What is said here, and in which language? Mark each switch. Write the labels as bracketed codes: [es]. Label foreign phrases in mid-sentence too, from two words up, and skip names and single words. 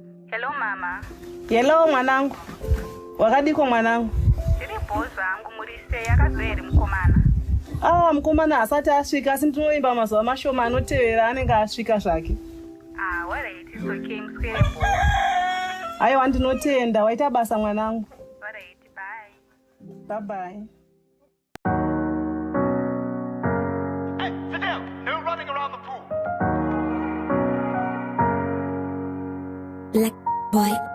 [sn] Hello, mama. Hello, mwanangu. Wakadiko, mwanangu? Ndiri bho zvangu, muri sei? Akazo here mukomana? Ah, mukomana asati asvika, asi ndinoimba mazuva mashoma anotevera anenge asvika zvake. Ah, [en] all right, it's okay, [sn] muswere bho. Haiwa, ndinotenda. Waita basa, mwanangu. [en] All right, bye. Bye bye. Hey, sit down. No running around the pool. Black boy.